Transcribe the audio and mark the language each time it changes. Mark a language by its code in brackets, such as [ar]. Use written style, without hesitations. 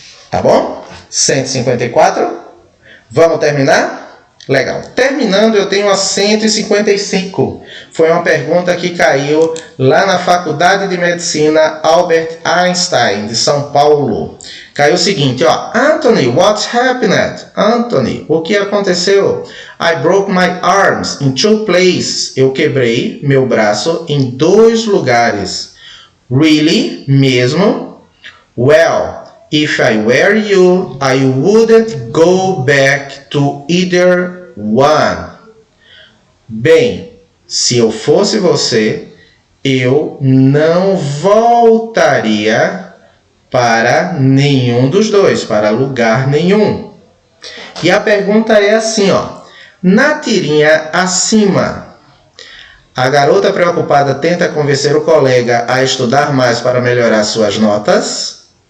[pt] Tá bom? 154. Vamos terminar? Legal. Terminando, eu tenho a 155. Foi uma pergunta que caiu lá na Faculdade de Medicina Albert Einstein, de São Paulo. Caiu o seguinte, ó. Anthony, [en] what happened? [pt] Anthony, o que aconteceu? [en] I broke my arms in 2 places. [pt] Eu quebrei meu braço em 2 lugares. [en] Really? [pt] Mesmo? [en] Well, if I were you, I wouldn't go back to either one. [pt] Bem, se eu fosse você, eu não voltaria para nenhum dos dois, para lugar nenhum. E a pergunta é assim, ó. Na tirinha acima, a garota preocupada tenta convencer o colega a estudar mais para melhorar suas notas.